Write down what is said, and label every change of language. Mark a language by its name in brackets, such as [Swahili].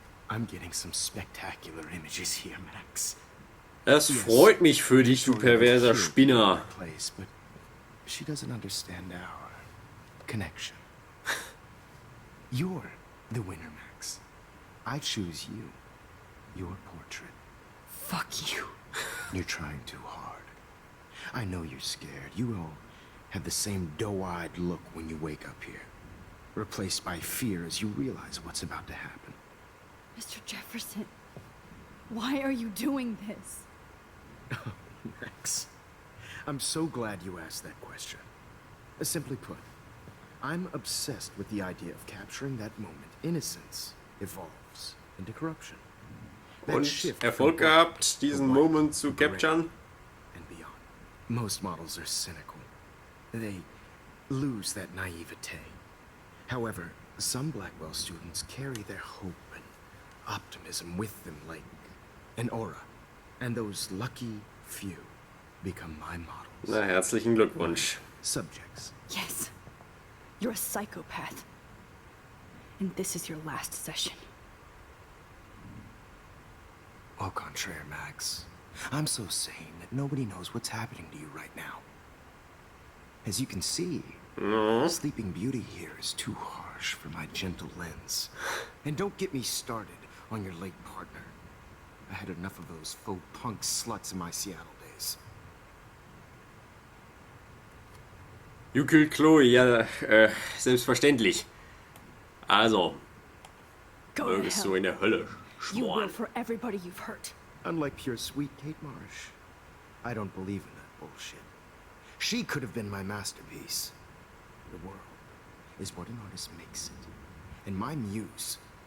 [English] I'm getting some spectacular images here, Max. [German] Das freut mich für dich, du perverser Spinner. [English] Place, but she doesn't understand our connection. You're the winner, Max. I choose you. Your portrait. Fuck you. You're trying too hard. I know you're scared. You all have the same doe-eyed look when you wake up here. Replaced by fear as you realize what's about to happen. Mr. Jefferson, why are you doing this? Max, I'm so glad you asked that question. Simply put, I'm obsessed with the idea of capturing that moment. Innocence evolves into corruption. [German] Und Erfolg gehabt, diesen Moment zu capturen. [English] And beyond. Most models are cynical. They lose that naivete. However, some Blackwell students carry their hope and optimism with them like an aura. And those lucky few become my models. [German] Na, herzlichen Glückwunsch. [English] Subjects. Yes. You're a psychopath. And this is your last session. Au contraire, Max. I'm so sane that nobody knows what's happening to you right now. As you can see, Sleeping Beauty here is too harsh for my gentle lens. And don't get me started on your late partner. I had enough of those faux punk sluts in my Seattle days. You killed Chloe, [German] ja, selbstverständlich. Also, mögest du in der Hölle [English] You will [German] schmoren. [English] for everybody you've hurt. Unlike pure sweet Kate Marsh, I don't believe in that bullshit. She could have been my masterpiece. The world is what an artist makes it. And my muse...